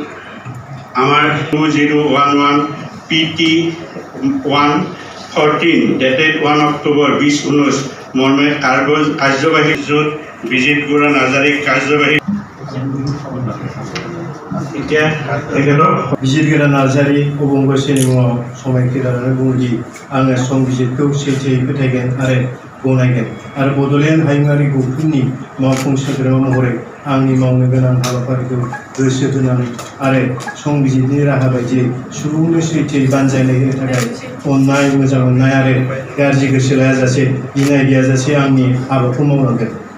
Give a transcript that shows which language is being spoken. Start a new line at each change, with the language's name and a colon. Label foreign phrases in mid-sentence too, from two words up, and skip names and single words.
Assamese: আমাৰ 2011 PT 114 ডেটেড 1 অক্টোবৰ 2019 মৰ্মে কাৰ্যবাহী য'ত বিজিত গোৰা নাৰ্জাৰী কাৰ্যবাহী এতিয়া তেখেতক
Bodo: बिजित गोरा नार्जारी अबंगसेनि मुङाव समायखि लानानै बुङोदि आङो संबिजितखौ सैथोयै फोथायगोन आरो गनायगोन आरो बड'लेण्ड हायुङारि गौथुमनि मावफुं सोद्रोमा महरै आंनि मावनो गोनां हाबाफारिखौ गोसो होनानै आरो संबिजितनि राहा बायदियै सुबुंनो सैथोयै बानजायनाय होनो थाखाय अननाय मोजां मोननाय आरो गाज्रि गोसो लायाजासे इनाय गैयाजासे आंनि हाबाखौ मावलांगोन।